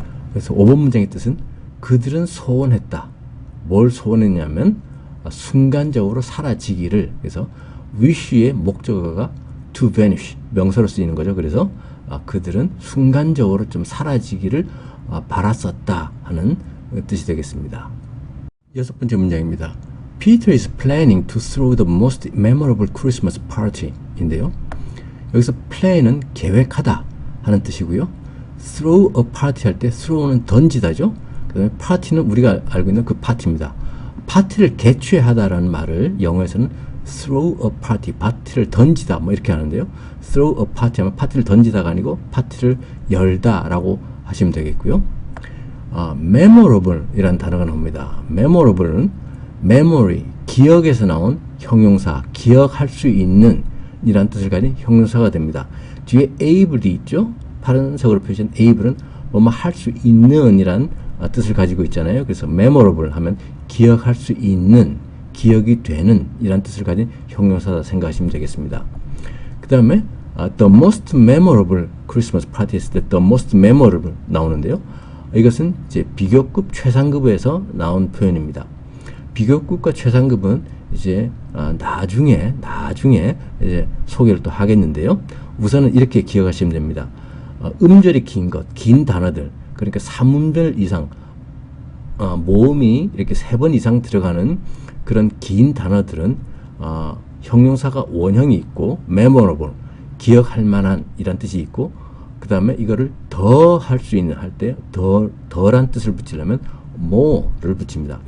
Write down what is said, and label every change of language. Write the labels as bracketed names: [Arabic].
[Korean] 그래서 5번 문장의 뜻은 그들은 소원했다. 뭘 소원했냐면 순간적으로 사라지기를. 그래서 wish의 목적어가 to vanish, 명사로 쓰이는 거죠. 그래서 그들은 순간적으로 좀 사라지기를 바랐었다 하는 뜻이 되겠습니다. 6번째 문장입니다. [English] Peter is planning to throw the most memorable Christmas party [Korean] 인데요. 여기서 plan은 계획하다 하는 뜻이고요. throw a party 할 때 throw는 던지다죠. 그 다음에 party는 우리가 알고 있는 그 파티입니다. 파티를 개최하다라는 말을 영어에서는 throw a party, 파티를 던지다 뭐 이렇게 하는데요. throw a party 하면 파티를 던지다가 아니고 파티를 열다라고 하시면 되겠고요. memorable 이라는 단어가 나옵니다. memorable는 memory, 기억에서 나온 형용사, 기억할 수 있는 이란 뜻을 가진 형용사가 됩니다. 뒤에 able이 있죠. 파란색으로 표시한 able은 뭐뭐 할 수 있는 이란 뜻을 가지고 있잖아요. 그래서 memorable 하면 기억할 수 있는, 기억이 되는 이란 뜻을 가진 형용사다 생각하시면 되겠습니다. 그 다음에 [English] the most memorable Christmas party [Korean] 했을 때 the most memorable 나오는데요. 이것은 이제 비교급 최상급에서 나온 표현입니다. 비교급과 최상급은 이제 나중에 이제 소개를 또 하겠는데요. 우선은 이렇게 기억하시면 됩니다. 음절이 긴 것, 긴 단어들, 그러니까 3음절 이상, 모음이 이렇게 3번 이상 들어가는 그런 긴 단어들은 형용사가 원형이 있고 memorable, 기억할 만한 이란 뜻이 있고, 그 다음에 이거를 더 할 수 있는 할 때 더란 뜻을 붙이려면 more를 붙입니다.